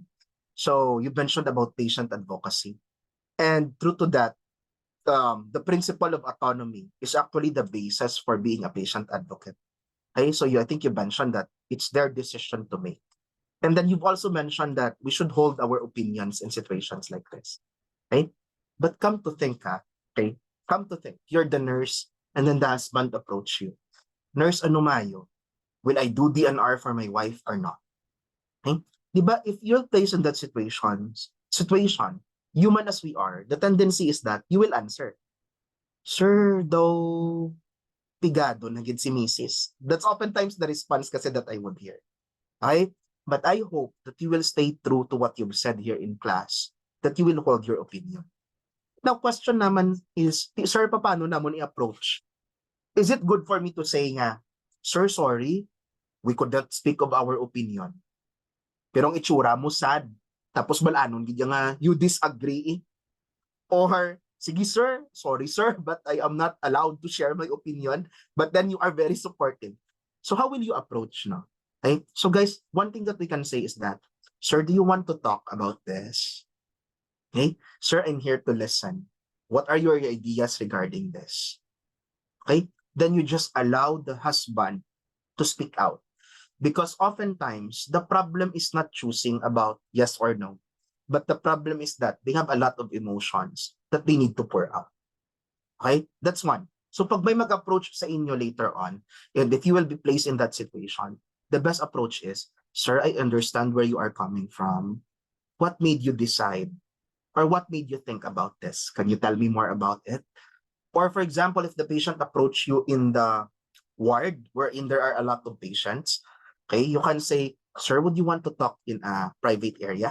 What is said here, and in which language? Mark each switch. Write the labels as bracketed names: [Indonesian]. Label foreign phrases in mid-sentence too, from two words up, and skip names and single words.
[English] So you mentioned about patient advocacy. And true to that, the principle of autonomy is actually the basis for being a patient advocate. Okay, so I think you mentioned that it's their decision to make. And then you've also mentioned that we should hold our opinions in situations like this. Okay? But come to think, you're the nurse and then the husband approach you. [Hiligaynon] Nurse, ano mayo? [English] Will I do DNR for my wife or not? Okay? Diba, if you're placed in that situation, human as we are, the tendency is that you will answer, [Hiligaynon] sir, daw pigado na gid si Mrs. [English] That's oftentimes the response kasi that I would hear. Okay? But I hope that you will stay true to what you've said here in class, that you will hold your opinion. Now, question naman is, sir, [Filipino] paano naman i-approach? [English] Is it good for me to say nga, sir, sorry, we could not speak of our opinion. [Hiligaynon] Pero ang itsura mo sad. Tapos balanon, gid nga, [English] you disagree. Or, sige sir, sorry sir, but I am not allowed to share my opinion. But then you are very supportive. So how will you approach, no? Okay? So guys, one thing that we can say is that, sir, do you want to talk about this? Okay? Sir, I'm here to listen. What are your ideas regarding this? Okay? Then you just allow the husband to speak out. Because oftentimes, the problem is not choosing about yes or no, but the problem is that they have a lot of emotions that they need to pour out. Okay? That's one. So [Hiligaynon] pag may mag-approach sa inyo [English] later on, and if you will be placed in that situation, the best approach is, sir, I understand where you are coming from. What made you decide? Or what made you think about this? Can you tell me more about it? Or for example, if the patient approach you in the ward wherein there are a lot of patients, okay, you can say, sir, would you want to talk in a private area?